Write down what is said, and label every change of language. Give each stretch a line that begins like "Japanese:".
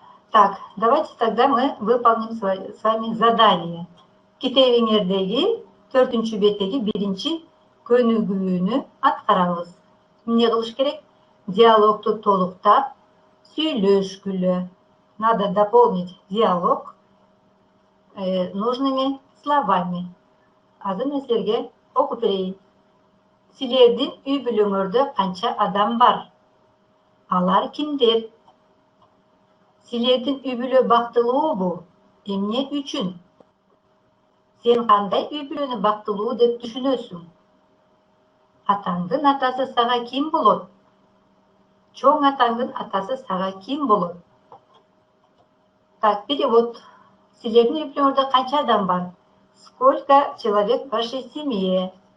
Russian: Так, давайте тогда мы выполним с вами задание.
Kyrgyz: Китебиңердеги 4-чү беттеги 1-чи көнүгүүнү аткарабыз. Эмне кылыш керек? Диалогту толуктап, сүйлөшкүлө.
Russian: Надо дополнить диалог нужными словами.
Kyrgyz: Азыр мен силерге окуп берейин. Силердин үй бүлөңөрдө канча адам бар? Алар кимдер? Силердин үй бүлө бактылуубу? Эмне үчүн? Сен кандай үй бүлөнү бактылуу деп түшүнөсүң? Атаңдын атасы сага ким болот? Чоң атаңдын атасы сага ким болот?
Russian: Так, перевод.
Kyrgyz: Силердин үй бүлөңөрдө канча адам бар?
Russian: Сколько человек в вашей семье?